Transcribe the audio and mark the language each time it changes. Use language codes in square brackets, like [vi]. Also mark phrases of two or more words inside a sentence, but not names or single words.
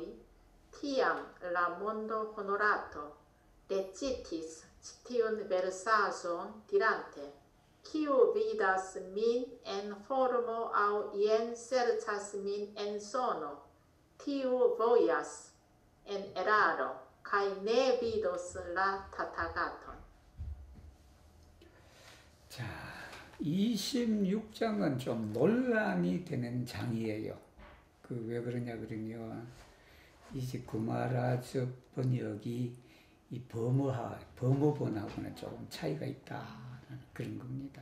[eo] Tiam la mondo honorato recitis tiun versazon dirante, kiu vidas min en formo aŭ ien serĉas min en sono, tiu vojas en eraro kaj ne vidos la Tathagaton. [ko] 자, 26장은 좀 논란이 되는 장이에요. 그 왜 그러냐 그러면 이제 구마라즈 번역이 이 범어본하고는 조금 차이가 있다는 그런 겁니다.